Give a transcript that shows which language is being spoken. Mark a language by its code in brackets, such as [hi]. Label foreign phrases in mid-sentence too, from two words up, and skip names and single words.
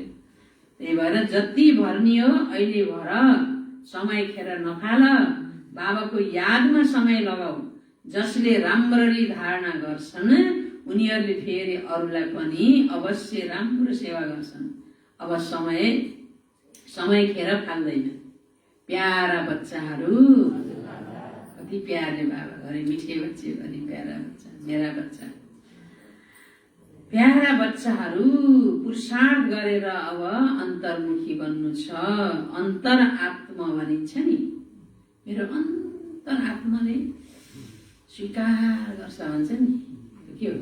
[ne] त्यही भएर जति भर्नी हो अहिले भर, समय खेर नफाल, बाबाको यादमा समय लगाऊ। जसले राम्ररी धारणा गर्छन् उनीहरूले फेरि अरूलाई पनि अवश्य राम्रो सेवा गर्छन्। अब समय खेर फाल्दैन। प्यारा बच्चाहरू, कति प्यारले बाबा घरे [hi] मिठे बच्चे [ne] भने [hi] प्यारा बच्चा, मेरा बच्चा, [ne] प्यारा बच्चाहरू पुरुषार्थ गरेर अब अन्तर्मुखी बन्नु छ। अन्तर आत्मा भनिन्छ नि, मेरो अन्तर आत्माले स्वीकार गर्छ भन्छ नि, के हो?